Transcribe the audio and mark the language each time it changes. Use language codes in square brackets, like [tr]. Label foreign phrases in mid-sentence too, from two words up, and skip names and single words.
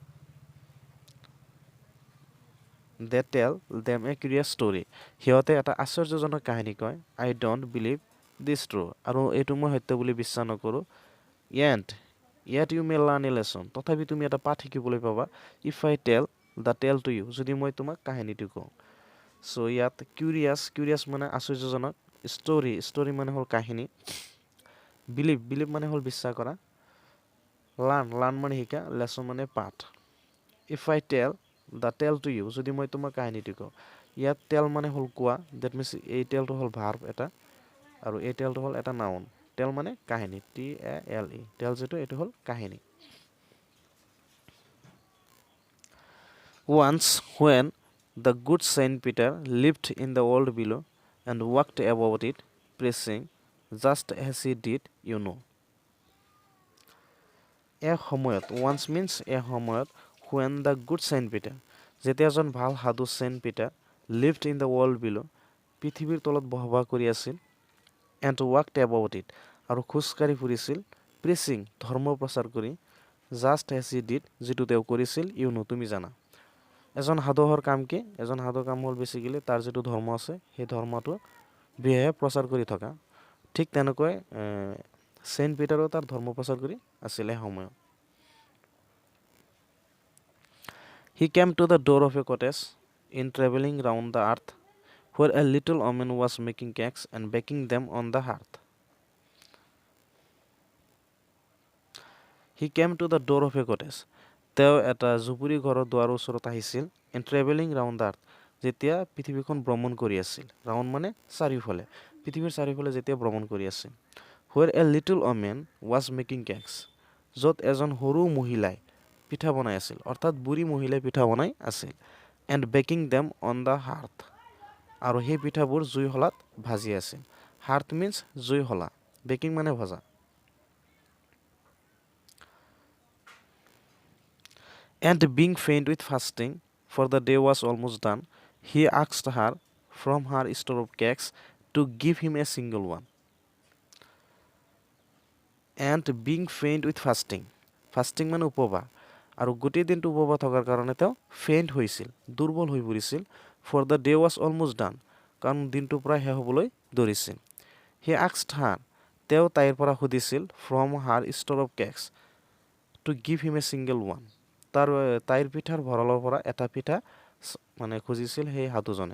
[en] They tell them a curious story, [as] সিহঁতে এটা আশ্চৰ্যজনক কাহিনী কয়। [en] I don't believe this true, [as] আৰু এইটো মই সত্য বুলি বিশ্বাস নকৰোঁ। [en] Yet you may learn a lesson, [as] তথাপি তুমি এটা পাঠ শিকিবলৈ পাবা। [en] If I tell the tale to you, [as] যদি মই তোমাক কাহিনীটো কওঁ। ইয়াত কিউৰিয়াছ মানে আশ্চৰ্যজনক, ষ্টৰী মানে হ'ল কাহিনী, বিলিভ মানে হ'ল বিশ্বাস কৰা, লাৰ্ণ মানে শিকা, লেচন মানে পাঠ। [en] If I tell the tale to you, [as] যদি মই তোমাক কাহিনীটো কওঁ। ইয়াত টেল মানে হ'ল কোৱা, [en] that means [as] এই টেলটো হ'ল ভাৰ্ব এটা, আৰু এই টেলটো হ'ল এটা নাউন। টেল মানে কাহিনী, TALE, টেল যিটো এইটো হ'ল কাহিনী। [en] Once when the good Saint Peter lived in the world below and walked about it, preaching just as he did, you know. সময়ত, once means সময়ত, when the good Saint Peter, [as] যেতিয়া এজন ভাল সাধু চেইণ্ট পিটাৰ, [en] lived in the world below, [as] পৃথিৱীৰ তলত বসবাস কৰি আছিল, [en] and walked about it, [as] আৰু খোজকাঢ়ি ফুৰিছিল, preaching ধৰ্ম প্ৰচাৰ কৰি, [en] just as he did, [as] যিটো তেওঁ কৰিছিল, [en] you know, [as] তুমি জানা। এজন সাধুৰ কাম কি? এজন সাধুৰ কাম হ'ল বেচিকেলি তাৰ যিটো ধৰ্ম আছে সেই ধৰ্মটো বিষয়ে প্ৰচাৰ কৰি থকা। ঠিক তেনেকৈ চেইণ্ট পিটাৰো তাৰ ধৰ্ম প্ৰচাৰ কৰি আছিলে সময়ত। [en] He came to the door of a cottage in traveling round the earth, where a little woman was making cakes and baking them on the hearth. He came to the door of a cottage. [as] তেওঁ এটা জুপুৰি ঘৰৰ দুৱাৰৰ ওচৰত আহিছিল। [en] In traveling round the earth, [as] যেতিয়া পৃথিৱীখন ভ্ৰমণ কৰি আছিল। ৰাউণ্ড মানে চাৰিওফালে, পৃথিৱীৰ চাৰিওফালে যেতিয়া ভ্ৰমণ কৰি আছিল। [en] Where a little woman was making cakes, [as] য'ত এজন সৰু মহিলাই পিঠা বনাই আছিল, অৰ্থাৎ বুঢ়ী মহিলাই পিঠা বনাই আছিল। [en] And baking them on the hearth, [as] আৰু সেই পিঠাবোৰ জুইশলাত ভাজি আছিল। [en] hearth means [as] জুইশলা, বেকিং মানে ভজা। [en] And being faint with fasting, for the day was almost done, he asked her from her store of cakes to give him a single one. And being faint with fasting [as] মানে উপবাস আৰু গোটেই দিনটো উপবাস থকাৰ কাৰণে তেওঁ ফেইণ্ট হৈছিল, দুৰ্বল হৈ পৰিছিল। [en] For the day was almost done, [as] কাৰণ দিনটো প্ৰায় শেষ হ'বলৈ ধৰিছিল। [en] He asked her, [as] তেওঁ তাইৰ পৰা সুধিছিল, [en] from her store of cakes to give him a single one, [as] তাইৰ পিঠাৰ ভঁৰালৰ পৰা এটা পিঠা মানে খুজিছিল সেই সাধুজনে।